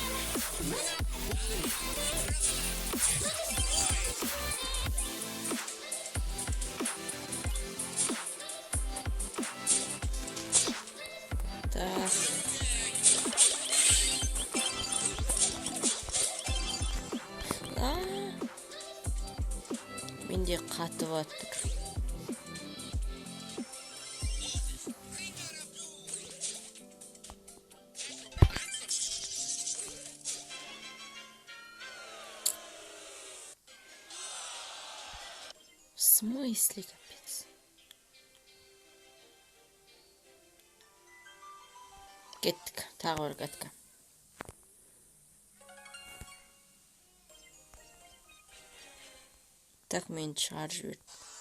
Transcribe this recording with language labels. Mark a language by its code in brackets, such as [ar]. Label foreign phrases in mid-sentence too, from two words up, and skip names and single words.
[ru] Так. [kk] Менде қатып атыр. [ru] В смысле, капец? [kk] Кеттік, тағы бір катка. Так, мен шығарып жіберді.